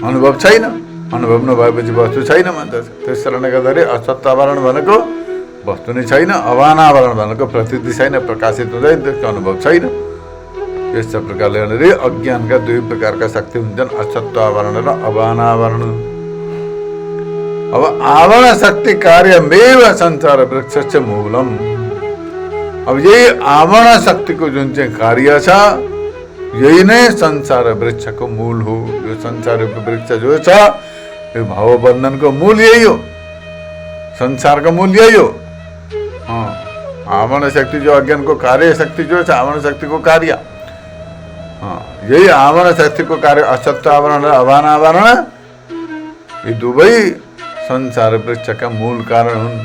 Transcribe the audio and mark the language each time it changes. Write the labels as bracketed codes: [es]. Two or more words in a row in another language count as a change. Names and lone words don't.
[ne] अनुभव छैन, अनुभव नभएपछि वस्तु छैन भन्दछ। त्यस कारणले गर्दाखेरि असत्व आवरण भनेको वस्तु नै छैन, अभान आवरण भनेको प्रतीति छैन, प्रकाशित हुँदैन, त्यसको अनुभव छैन। यस्तो प्रकारले अज्ञानका दुई प्रकारका शक्ति हुन्छन्, असत्व आवरण र अभान आवरण। [sa] अब आवरण शक्ति कार्यमेव संसार वृक्ष मूलम। [ne] अब यही आवरण शक्तिको जुन चाहिँ कार्य छ यही नै संसार वृक्षको मूल हो। यो संसार वृक्ष जो छ यो भावबन्धनको मूल यही हो, संसारको मूल यही हो। आवरण शक्ति जो अज्ञानको कार्य शक्ति जो छ, आवरण शक्तिको कार्य यही आवरण शक्तिको कार्य असत्व आवरण र अभान आवरण, यी दुवै संसार वृक्षका मूल कारण हुन्।